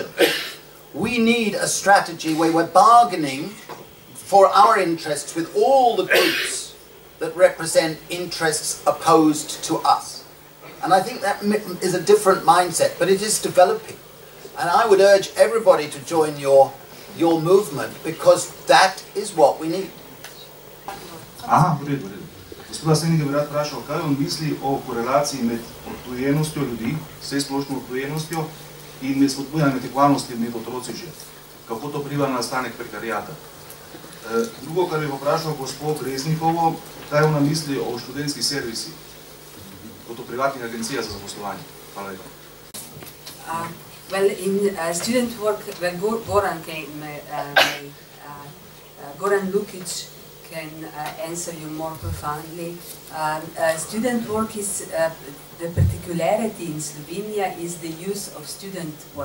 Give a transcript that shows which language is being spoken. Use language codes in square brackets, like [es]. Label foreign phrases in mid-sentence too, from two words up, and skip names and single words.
[en] We need a strategy where we're bargaining for our interests with all the groups that represent interests opposed to us. And I think that is a different mindset, but it is developing. And I would urge everybody to join your movement, because that is what we need. [sl] Aha, v redu. Gospoda Senega bi rad vprašal, kaj on misli o korelaciji med odtujenostjo ljudi, vsej splošno odtujenostjo, in med spodbujanjem tekvalnosti med otroci že. Kako to vpliva na nastanek prekariata? Drugo, kar bi vprašal gospod Breznikovo, kaj ona misli o študentskih servisih, kot o privatnih agencijah za zaposlovanje. Hvala lepa. [en] Well, in student work, when Goran Lukic can answer you more profoundly. Student work is, the particularity in Slovenia is the use of student work.